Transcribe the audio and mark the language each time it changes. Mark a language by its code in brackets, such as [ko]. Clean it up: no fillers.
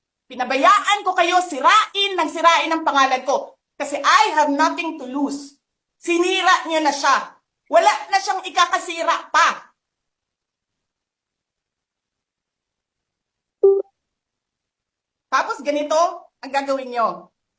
[tl] Pinabayaan ko kayo sirain ang pangalan ko. Kasi [en] I have nothing to lose. [tl] Sinira niyo na siya. Wala na siyang ikakasira pa. Tapos ganito ang gagawin niyo.